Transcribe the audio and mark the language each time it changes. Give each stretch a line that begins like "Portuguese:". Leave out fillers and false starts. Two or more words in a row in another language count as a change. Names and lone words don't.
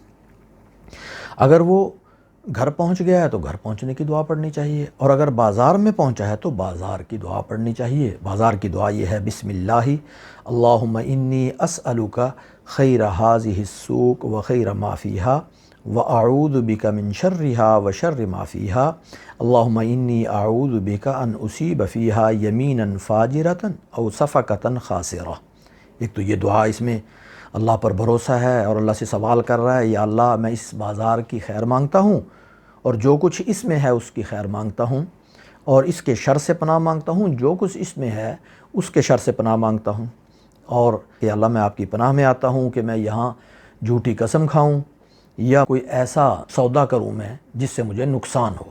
Urdu: اگر وہ گھر پہنچ گیا ہے تو گھر پہنچنے کی دعا پڑھنی چاہیے، اور اگر بازار میں پہنچا ہے تو بازار کی دعا پڑھنی چاہیے. بازار کی دعا یہ ہے:
Arabic: بسم اللہ اللہم انی اسألک خیر ھذہ السوق و خیر ما فیہا واعوذ بک من شرھا و شر ما فیہا اللہم انی اعوذ بک ان اصیب فیہا یمینا فاجرۃ او صفقۃ خاسرہ.
Urdu: ایک تو یہ دعا، اس میں اللہ پر بھروسہ ہے اور اللہ سے سوال کر رہا ہے، یا اللہ میں اس بازار کی خیر مانگتا ہوں اور جو کچھ اس میں ہے اس کی خیر مانگتا ہوں، اور اس کے شر سے پناہ مانگتا ہوں، جو کچھ اس میں ہے اس کے شر سے پناہ مانگتا ہوں، اور کہ اللہ میں آپ کی پناہ میں آتا ہوں کہ میں یہاں جھوٹی قسم کھاؤں یا کوئی ایسا سودا کروں میں جس سے مجھے نقصان ہو.